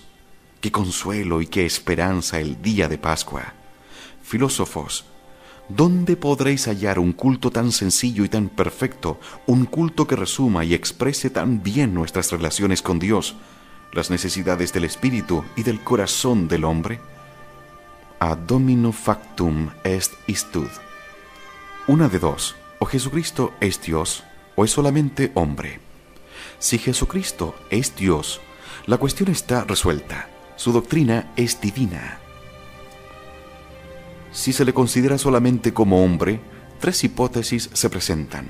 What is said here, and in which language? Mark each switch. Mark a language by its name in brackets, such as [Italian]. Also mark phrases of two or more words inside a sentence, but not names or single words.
[Spanish] ¡Qué consuelo y qué esperanza el día de Pascua! Filósofos, ¿dónde podréis hallar un culto tan sencillo y tan perfecto, un culto que resuma y exprese tan bien nuestras relaciones con Dios, las necesidades del espíritu y del corazón del hombre? [Latin] Ad Domino factum est istud. [Spanish] Una de dos: o Jesucristo es Dios, o es solamente hombre. Si Jesucristo es Dios, la cuestión está resuelta. Su doctrina es divina. Si se le considera solamente como hombre, tres hipótesis se presentan.